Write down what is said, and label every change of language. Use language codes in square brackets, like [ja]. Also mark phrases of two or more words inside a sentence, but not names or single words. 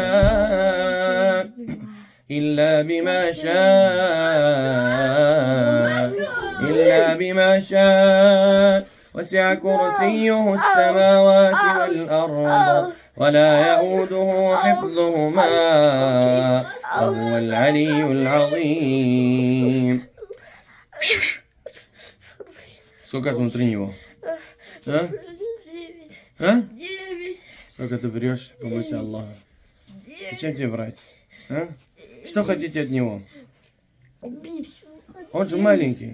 [ar] شاء إلا بما شاء إلا بما شاء وسع كرسيه السماوات والأرض ولا يؤوده حفظهما وهو العلي العظيم. [ru] Сколько внутри него? А? А? Сколько ты врешь? Побойся Аллаха. Зачем тебе врать? А? Что хотите от него? Он же маленький.